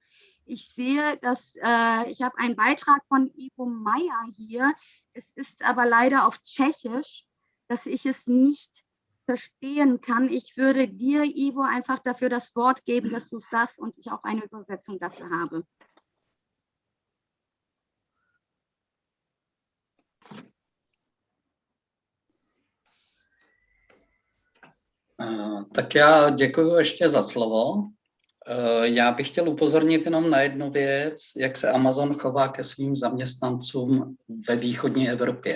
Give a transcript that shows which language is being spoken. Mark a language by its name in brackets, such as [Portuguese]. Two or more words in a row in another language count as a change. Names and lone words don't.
[German] Ich sehe, dass ich habe einen Beitrag von Ivo Meyer hier. Es ist aber leider auf Tschechisch, dass ich es nicht verstehen kann. Ich würde dir, Ivo, einfach dafür das Wort geben, dass du es sagst und ich auch eine Übersetzung dafür habe. [Czech] Tak já děkuji ještě za slovo. Já bych chtěl upozornit jenom na jednu věc, jak se Amazon chová ke svým zaměstnancům ve východní Evropě.